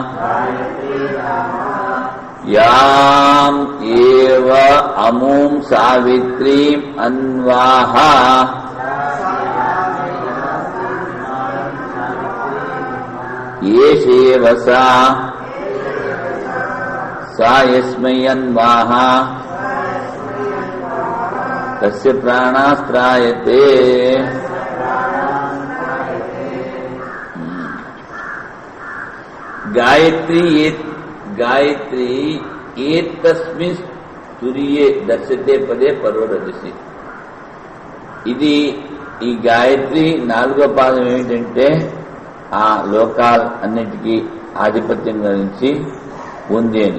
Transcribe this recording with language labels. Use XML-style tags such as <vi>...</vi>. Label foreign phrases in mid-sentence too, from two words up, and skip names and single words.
<sa>యాం ఏవ అమూం సావిత్రీం అన్వాహ. ఏషేవ సా. सा सा यस्मै अन्वाहा. తస్య ప్రాణాస్త్రాయతే. గాయత్రి ఏతస్మిన్ తురియే దర్శతే పదే పరోరదశి.</sa> <te>ఇది ఈ గాయత్రి 4వ పాదం ఏమిటంటే ఆ లోకాల అన్నిటికీ ఆధిపత్యం గురించి ఉంది అని.</te>